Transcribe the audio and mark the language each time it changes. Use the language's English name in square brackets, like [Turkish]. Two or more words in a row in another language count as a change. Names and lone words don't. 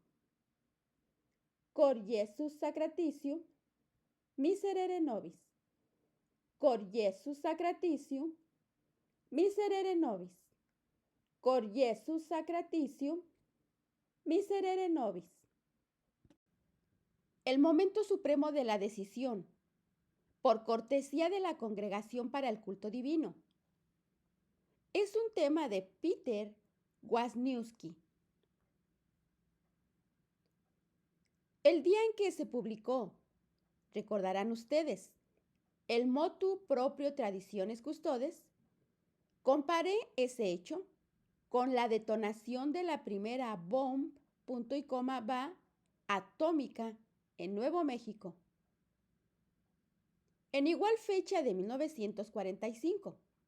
[Latin] Cor Iesus sacratitium, miserere nobis. Cor Iesus sacratitium, miserere nobis. Cor Iesus sacratitium, miserere nobis. [Spanish] El momento supremo de la decisión, por cortesía de la Congregación para el Culto Divino. Es un tema de Peter Wisniewski. El día en que se publicó, recordarán ustedes, el [Latin] motu proprio [Spanish] Traditiones Custodes, comparé ese hecho con la detonación de la primera bomba atómica en Nuevo México, en igual fecha de 1945.